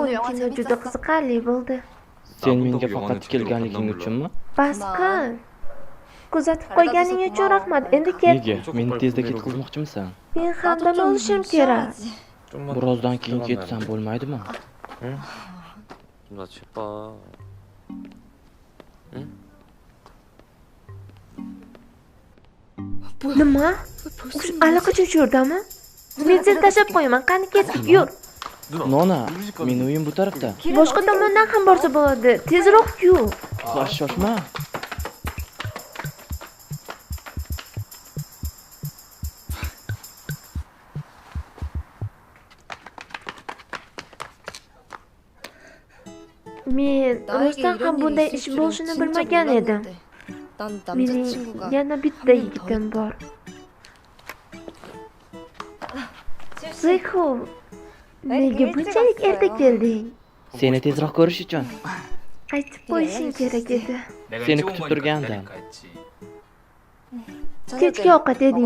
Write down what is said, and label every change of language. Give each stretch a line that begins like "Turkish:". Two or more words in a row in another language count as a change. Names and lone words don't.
Korean: 영화
Uzbek: kino juda
Korean: 재밌었어?
Uzbek: qiziqarli bo'ldi. Sen menga faqat kelganliging uchunmi? Bas qil. Kuzatib qo'yganing uchun rahmat. Endi ket. Nega? Meni tezda ketkazmoqchimisan? Men ham dam olishim kerak. Birozdan keyin ketsam bo'lmaydimi?
Korean: 좀 나 제발.
Uzbek: Nima? Allaqachon shu yerdami? Men seni tashlab qo'yaman. Qani ketdik, yur. Nona, meni uyim bu tarafda. Boshqa tomondan ham borsa bo'ladi. Tezroq yur. Shoshma. Men
Korean: 나에게
Uzbek: rostdan ham
Korean: 이런 일이
Uzbek: bunday
Korean: 있을
Uzbek: ish
Korean: 줄은
Uzbek: bo'lishini
Korean: 진짜
Uzbek: bilmagan edim.
Korean: 몰랐는데. 난
Uzbek: Mening
Korean: 남자친구가
Uzbek: yana bitta
Korean: 한 명이 더
Uzbek: yigitim
Korean: 있다.
Uzbek: bor. Ziko, nega bunchalik erta kelding? Seni tezroq ko'rish uchun. Aytib qo'yishing kerak edi. Seni kutib turgandim. Kechki ovqat yedingmi?